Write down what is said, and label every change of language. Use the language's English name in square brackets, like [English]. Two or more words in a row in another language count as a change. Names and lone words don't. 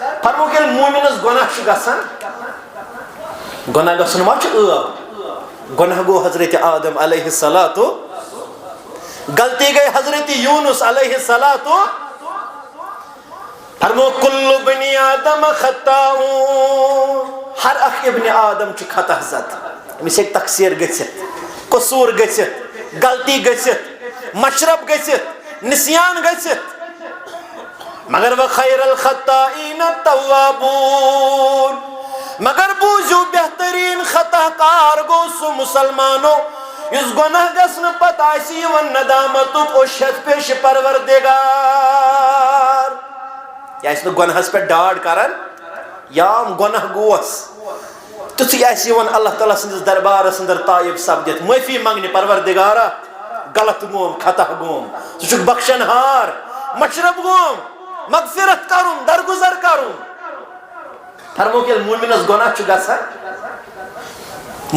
[Kashmiri] فرموک یل مومنس گناہ گژھان گناہ گژھن ما گناہ گو حضرت آدم [Arabic] علیہ الصلوۃ [Kashmiri] غلطی گئی حضرت یونس [Arabic] علیہ الصلوۃ [Kashmiri] فرمو [Arabic] کل بنی آدم خطاؤن [Kashmiri] ہر اخ ابن آدم چھ خطا زد امس ایک تقصیر گژھت قصور گژھت غلطی گژھت مشرب گژھت نسیان گژھت مگر [Arabic] وخیر الخطائین التوابون [Kashmiri] مگر بوزو بہترین خطا کار گو سو مسلمانو اس گناہ گسن پتہ آسی و ندامت او شت پیش پروردگار یا اس گناہس پہ ڈاڈ کرن یا گناہ گوس تھی آسی ون اللہ تعالیٰ سندس دربارس اندر طائب سپدت معافی منگنی پروردگارا غلط گوم خطا گوم سہ بخشن ہار مشرب گوم مغفرت کرن درگزر کرن فرموک یل مومنس گناہ چھ گژھان